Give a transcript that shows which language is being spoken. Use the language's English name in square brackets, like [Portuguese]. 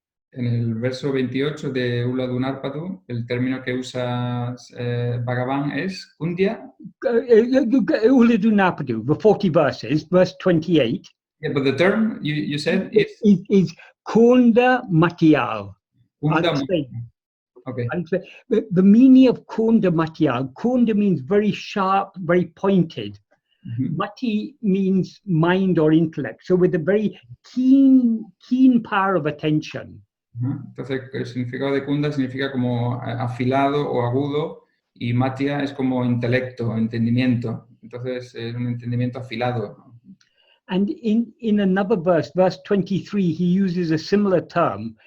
[Spanish] En el verso 28 de Ulladu, el término que usa Bhagavan es kundia. [English] Ulladu, the 40 verses, verse 28. Yeah, but the term you said is kunda matiyal. Okay. The meaning of kunda matiyal, kunda means very sharp, very pointed. Mati means mind or intellect, so with a very keen power of attention. [Spanish] Entonces el significado de kunda significa como afilado o agudo y matia es como intelecto, entendimiento. Entonces es un entendimiento afilado. [English] And in another verse, verse 23, he uses a similar term.